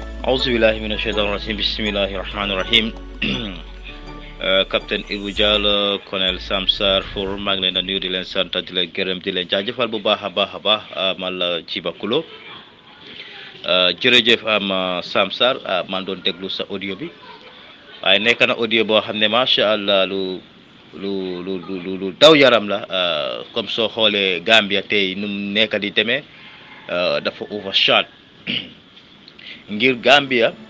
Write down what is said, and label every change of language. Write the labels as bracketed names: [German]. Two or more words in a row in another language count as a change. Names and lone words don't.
[Arabic] أعوذ بالله من الشيطان الرجيم بسم الله الرحمن الرحيم Captain Ibou Diallo Colonel Sam Sarr for [Wolof] maa ngi leen di nuyu di leen sant di leen gërëm di leen jaajëfal bu baax a baax man la Djiba Kulo jërëjëf Sam Sarr man doon déglu sa audio bi waaye nekk na audio boo xam ne [Arabic] ما شاء الله [Wolof] lu daw yaram la comme soo xoolee Gambia tey nu mu nekk di demee dafa overshot ngir Gambia